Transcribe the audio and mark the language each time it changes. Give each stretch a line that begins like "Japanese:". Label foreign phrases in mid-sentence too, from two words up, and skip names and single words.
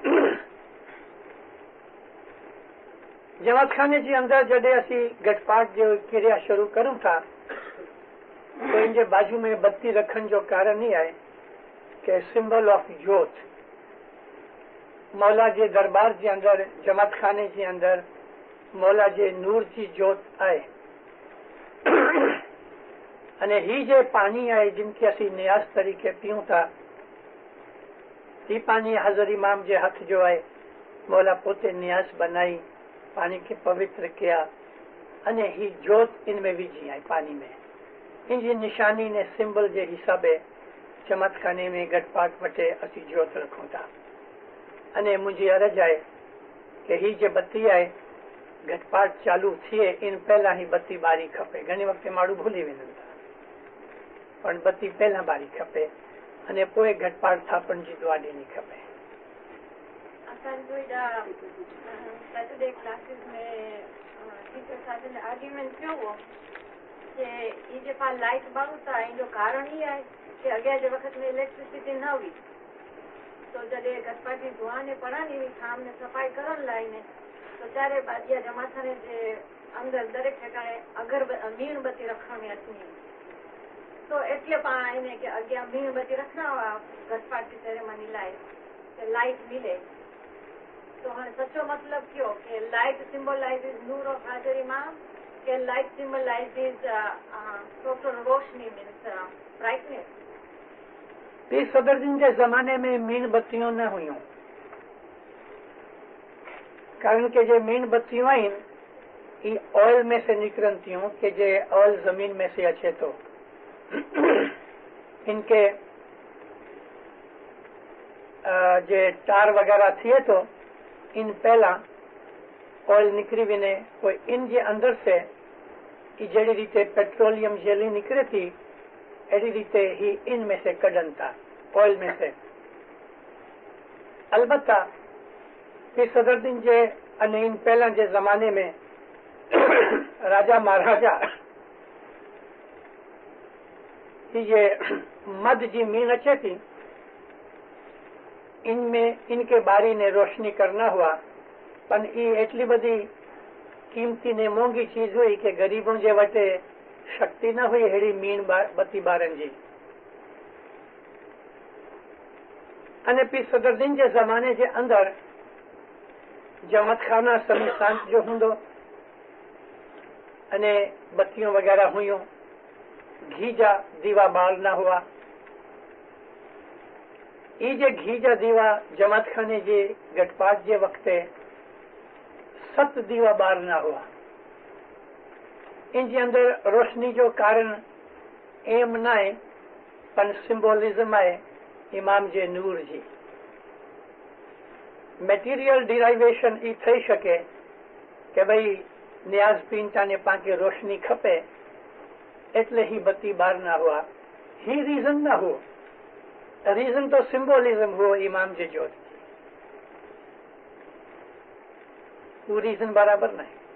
Sindhi: जमातखाने जे अंदर जॾहिं असीं घटपाट जो क्रिया शुरू करूं था तो इनजे बाजू में बत्ती रखण जो कारण ही आहे कि
English: symbol of
Sindhi: जोत मौला जे दरबार जे अंदर जमातखाने जे अंदर मौला जे नूर जी जोत आहे अने ही जे पानी आहे जिनके असीं नियाज़ तरीके पीऊं था ही पानी हज़रत इमाम जे हथ जो आहे मौला पोते नियाज़ बनाई पानी के पवित्र किया अने ही जोत इनमें विझी आहे पानी में इनजी निशानी ने सिंबल जे हिसाबे जमातखाने में घटपाट वटे असीं जोत रखूं था अने मुंहिंजी अर्ज़ आहे कि ही जे बत्ती आहे घटपाट चालू थिए इन पहला ही बत्ती बारी खपे घणी वक़्ते माण्हू भूली वञनि था पण बत्ती पहला बारी खपे अने पोइ घटपाट थापण जी दुआ ॾियणी खपे असांजो
English: Saturday classes
Sindhi: में टीचर साथ आर्ग्यूमेंट थियो हो कि ये जे पाण लाइट ॿारूं था इनजो कारण ई आहे कि अॻियां जे वक़्त में इलेक्ट्रिसिटी न हुई तो जॾहिं घटपाट जी दुआ ने पढ़नि शाम ने सफ़ाई करण लाइ ने तो चारे बाजिया जमातखाने जे अंदर दरेक ठिकाणे मीणबत्ती रखण में अची तो एटले पाण आहिनि कि अॻियां मीणबत्ती रखना हुआ घटपाट जी सेरेमनी लाइ कि लाइट मिले तो हाँ सचो मतलब क्यों कि
English: light symbolizes noor of Hazir Imam
Sindhi: कि
English: light symbolizes total roshni means brightness
Sindhi: पीर सदरजन के जमाने में मीणबत्तियों न हुयूं कारण के जे मीणबत्तियों आहिनि ये ऑयल में से निकरन थियूं कि जे ऑयल जमीन में से अचे तो इनके जे टार वगैरह थिए तो इन पहला ऑयल निकरी वञे पोइ इन जे अंदर से कि जहिड़ी रीते पेट्रोलियम जेली निकिरे थी अहिड़ी रीते ही इन में से कढनि था ऑयल में से। अलबत्ता कि सदरुद्दीन जे अने इन पहला जे ज़माने में राजा महाराजा ये मद जी मीन अचे थी इनमें इनके बारी ने रोशनी करना हुआ पर ये एटली बड़ी कीमती ने मोंगी चीज हुई कि गरीबों जे वटे शक्ति न हुई हेड़ी मीन बत्ती बारन जी। अने पी सदरुद्दीन जे ज़माने जे अंदर जमत खाना समी शांत जो हुंदो अने बत्तियों वगैरह हुयूं घी जा दीवा बाल न हुआ। ई जे घी जा दीवा जमात खाने जे गटपाट जे वक्ते 7 दीवा बार न हुआ। इन जे अंदर रोशनी जो कारण एम न आहे पर सिंबोलिज्म आहे इमाम जे नूर जी।
English: material derivation
Sindhi: ई थई सके कि भई न्याज पीनता ने पाके रोशनी खपे एटले ही बत्ती बार न हुआ। ही रीजन न हो, रीजन तो सिंबोलिज्म हो इमाम जे जोत। वो रीजन बराबर नहीं।